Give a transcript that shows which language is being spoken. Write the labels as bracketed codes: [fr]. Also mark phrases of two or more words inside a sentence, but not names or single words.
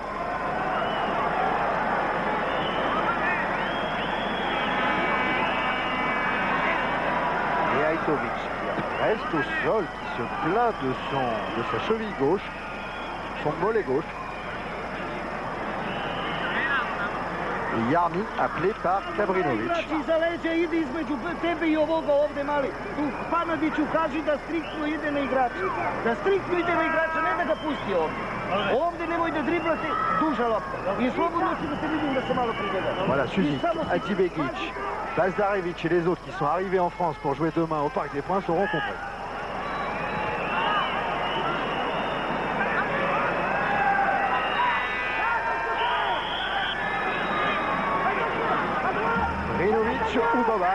[fr] Mihajlovic qui reste au sol, qui se plaint de sa cheville gauche, son mollet gauche. Et Yarni appelé par Kabrinovic. [sr] Znači za leđa ide između tebe i ovoga ovde mali. Tu Panadiću kaži da striktno ide na igrača. Da striktno ide na igrača, ne da ga pusti ovde. Ovde nemoj da driblate duža lopta. I slobodno si da te vidim da se malo pribjega. [fr] Voilà, Suzic, Atibegic, Bazdarevic et les autres qui sont arrivés en France pour jouer demain au Parc des Princes seront compris. Brinovic ou Boban.